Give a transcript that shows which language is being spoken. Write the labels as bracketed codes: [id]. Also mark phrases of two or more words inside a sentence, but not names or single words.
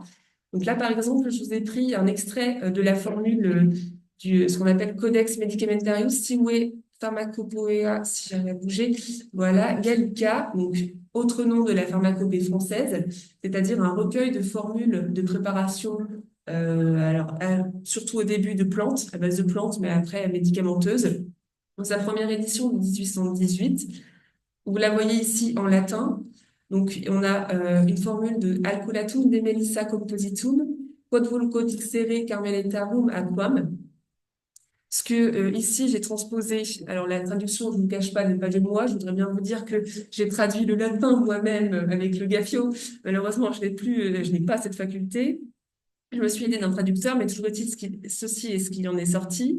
[fr] Donc là, par exemple, je vous ai pris un extrait de la formule ce qu'on appelle Codex Medicamentarius Sive Pharmacopoeia, si j'avais à bouger, voilà, Gallica, donc autre nom de la pharmacopée française, c'est-à-dire un recueil de formules de préparation, surtout au début de plantes, à base de plantes, mais après médicamenteuses. Dans sa première édition de 1818, vous la voyez ici en latin. Donc, on a une formule de [la] Alcolatum de Melissa compositum, quod vulgo dixere carmelitarum aquam. [fr] Ce que ici j'ai transposé, alors la traduction, je ne vous cache pas, n'est pas de moi. Je voudrais bien vous dire que j'ai traduit le latin moi-même avec le Gaffio. Malheureusement, je n'ai pas cette faculté. Je me suis aidée d'un traducteur, mais toujours est-il ceci est ce qu'il en est sorti.